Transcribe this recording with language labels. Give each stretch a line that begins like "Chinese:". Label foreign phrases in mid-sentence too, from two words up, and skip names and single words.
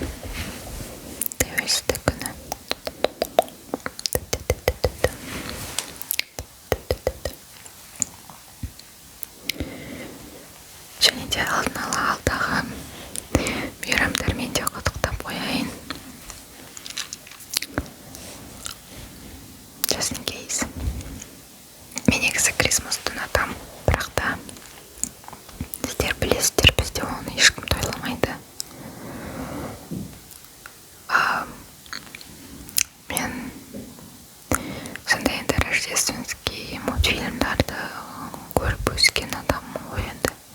Kazakh: Тәуелсіздік күні. Және де алдын ала алдағы мейрамдармен де құттықтап қояйын.
English: Just in case.
Kazakh: Мен негізі крисмасты ұнатамын, бірақ та сіздер білесіздер, бізде оны ешкім тойламайды. Мен сондай енді рождественский мультфильмдарды көріп өскен адаммын ғой енді.